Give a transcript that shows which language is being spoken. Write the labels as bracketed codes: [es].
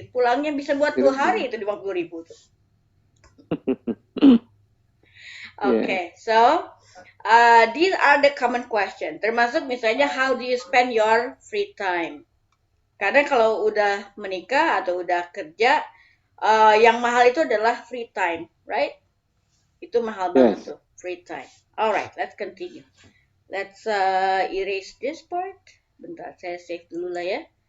[id] Pulangnya bisa buat 2 hari itu 50.000 tuh. [en] Okay, so these are the common question. [id] Termasuk misalnya [en] how do you spend your free time? [id] Karena kalau udah menikah atau udah kerja, yang mahal itu adalah free time, right? Itu mahal banget tuh, [en] free time. Alright, let's continue. Let's erase this part. [id] Bentar, saya save dulu lah ya.